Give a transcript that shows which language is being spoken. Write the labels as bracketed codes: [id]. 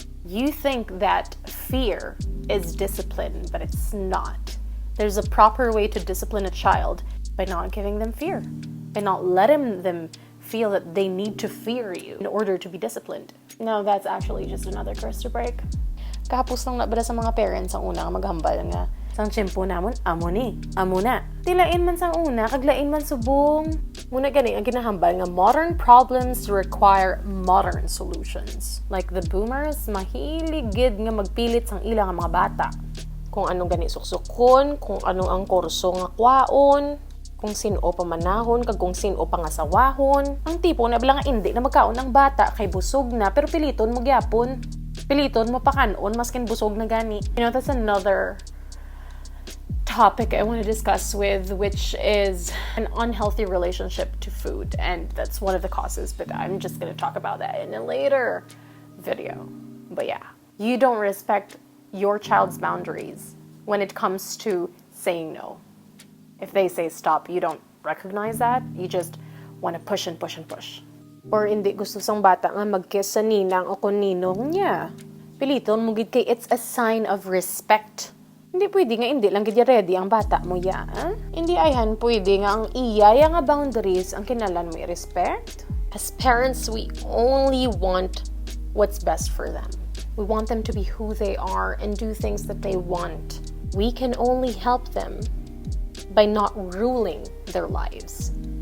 [en] You think that fear is discipline, but it's not. There's a proper way to discipline a child by not giving them fear, by not letting them feel that they need to fear you in order to be disciplined. No, that's actually just another curse to break. [hil] Kahapos lang nabada sa mga parents ang unang maghambal nga sang tiyempo namon, amo na. Tilain man sang una, kaglain man subong. Muna gani ang ginahambal nga modern problems require modern solutions. [en] Like the boomers, [hil] mahilig gid nga magpilit sang ilang mga bata. Kung anong gani suksukon, kung anong ang kurso nga kwaon, kung sino pa manahon, kag kung sino pa nga sawahon. Ang tipo na bala nga hindi na magkaon ang bata kay busog na, pero piliton mo gyapon. Piliton mo pa kanon, maskin busog na gani. [en] You know, that's another topic I want to discuss with, which is an unhealthy relationship to food, and that's one of the causes, but I'm just going to talk about that in a later video. But yeah, you don't respect your child's boundaries when it comes to saying no. If they say stop, you don't recognize that, you just want to push and push and push. [hil] Or hindi gusto sang bata nga mag-kiss sa ninang o kung ninong niya. Piliton mo gid kay [en] it's a sign of respect. [hil] Hindi pwede nga hindi lang gid ready ang bata mo ya. Hindi ayhan pwede nga ang iyaya nga boundaries ang kinahanglan mo i-respect. [en] As parents, we only want what's best for them. We want them to be who they are and do things that they want. We can only help them by not ruling their lives.